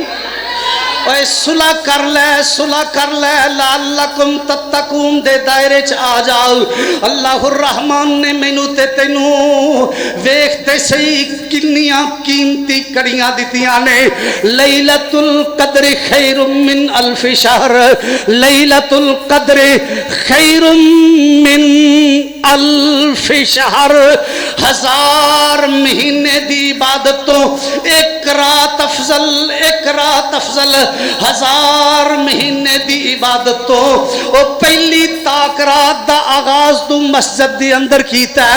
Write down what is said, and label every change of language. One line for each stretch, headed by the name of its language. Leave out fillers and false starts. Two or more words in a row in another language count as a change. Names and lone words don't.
Punjabi: اوئے صلح کر لے، صلح کر لے, सुलह कर ले,
Arabic: لعلكم تتقون
Punjabi: دے دائرے چ آ جاؤ. اللہ الرحمان نے مینوں تے تینوں ویکھدے سہی کنیاں قیمتی کڑیاں دتیاں نے.
Arabic: ليلة القدر خير من ألف شهر, ليلة القدر خير من ألف شهر,
Punjabi: 1000 مہینے دی عبادت تو اک رات افضل، اک رات افضل 1000 مہینے دی عبادت تو. او پہلی طاق رات دا آغاز تو مسجد دے اندر کیتا ہے.